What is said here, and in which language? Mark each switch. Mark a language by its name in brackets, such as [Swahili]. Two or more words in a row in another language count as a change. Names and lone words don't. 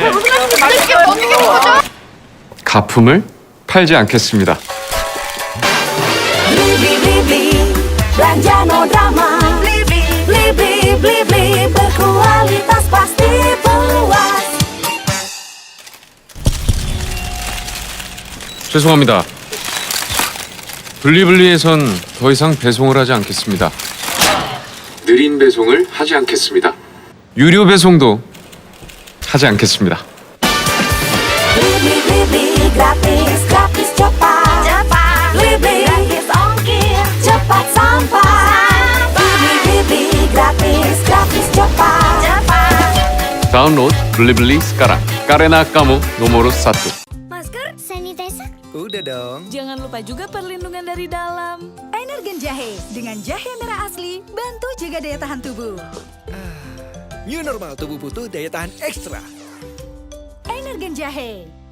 [Korean] 가품을 팔지 않겠습니다. [Indonesian] Blibli, belanja [English] no drama. [Indonesian] Blibli, berkualitas pasti puas. [Korean] 죄송합니다. 블리블리에선 더 이상 배송을 하지 않겠습니다. 느린 배송을 하지 않겠습니다. 유료 배송도 하지 않겠습니다. [Indonesian] Blibli, gratis cepat. Blibli, gratis ongkir, cepat sampai. Blibli, gratis cepat. 다운로드 블리블리 sekarang. Karena kamu nomor 1. Masker, sanitizer. Udah dong. Jangan lupa juga perlindungan dari dalam. Energen Jahe, dengan jahe merah asli, bantu jaga daya tahan tubuh. [English] New normal, [Indonesian] tubuh butuh daya tahan ekstra. Energen Jahe.